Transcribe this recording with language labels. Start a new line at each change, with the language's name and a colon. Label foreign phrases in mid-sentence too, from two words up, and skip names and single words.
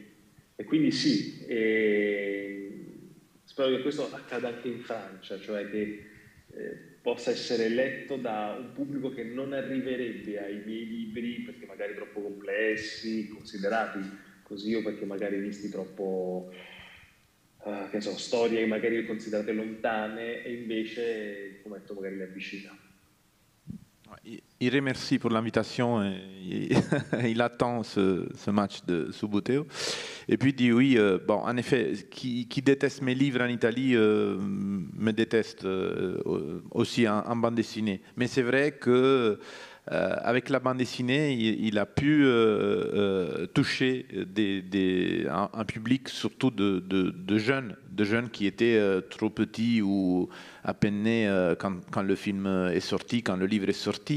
Italian: E quindi sì, spero che questo accada anche in Francia, cioè che possa essere letto da un pubblico che non arriverebbe ai miei libri perché magari troppo complessi, considerati così, o perché magari visti troppo, che so, storie magari considerate lontane, e invece il fumetto magari le avvicina.
French: Il remercie pour l'invitation, il attend ce match de Subbuteo. Et puis il dit oui, bon, en effet, qui déteste mes livres en Italie me déteste aussi en bande dessinée. Mais c'est vrai que avec la bande dessinée, il a pu toucher un public surtout de jeunes qui étaient trop petits ou à peine nés quand le film est sorti, quand le livre est sorti.